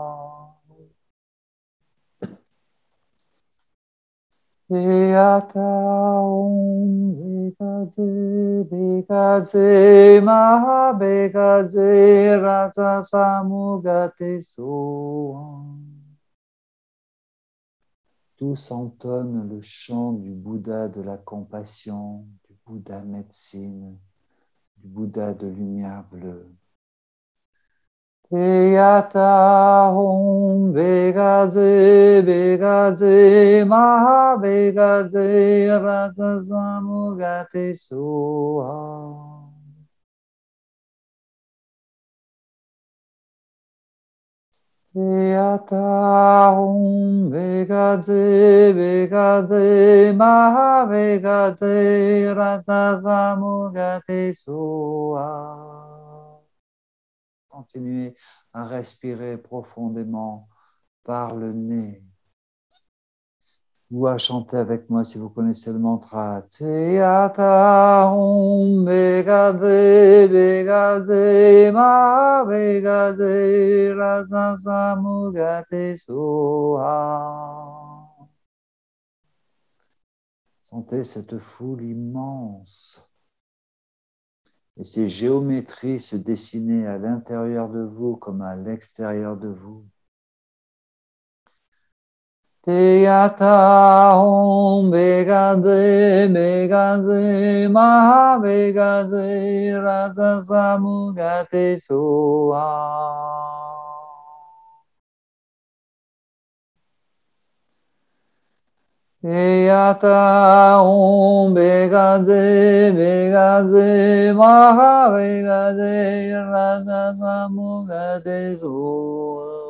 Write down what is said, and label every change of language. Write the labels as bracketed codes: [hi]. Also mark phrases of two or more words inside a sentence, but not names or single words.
[sa] Teyata om bekaze bekaze maha bekaze rasa samugate soam. [fr] Tous entonnent le chant du Bouddha de la compassion, du Bouddha médecine, du Bouddha de lumière bleue. [sa] Teyata hum bekaze bekaze maha bekaze rasa samugate soha. Teyata hum bekaze bekaze maha bekaze rasa samugate soha. [fr] Continuez à respirer profondément par le nez ou à chanter avec moi si vous connaissez le mantra. [sa] Teyata hum bekaze bekaze maha bekaze rasa samugate soha. [fr] Sentez cette foule immense et ces géométries se dessiner à l'intérieur de vous comme à l'extérieur de vous. [sa] Teyata hum bekaze bekaze maha bekaze rasa samugate soha. Teyata hum bekaze bekaze maha bekaze rasa samugate soha.